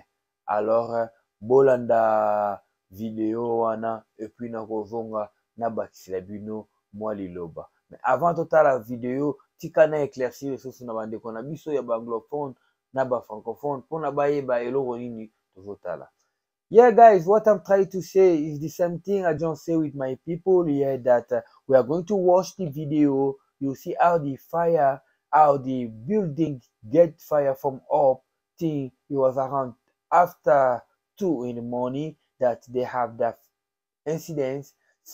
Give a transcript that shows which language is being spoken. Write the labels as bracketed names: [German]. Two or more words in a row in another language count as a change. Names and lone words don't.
[Lingala] Alors bolanda video wana [French] et puis [Lingala] na kozonga na bakisila bino mwa liloba. [French] Mais avant [Lingala] totala video tika na éclaircir lisusu na bandeko na biso ya ba anglophone na ba francophone pona bayeba eloko nini tozotala. [English] Yeah guys, what I'm trying to say is the same thing I just say with my people here, that we are going to watch the video. You see how the building get fire from up. Think it was around after 2 in the morning that they have that incident.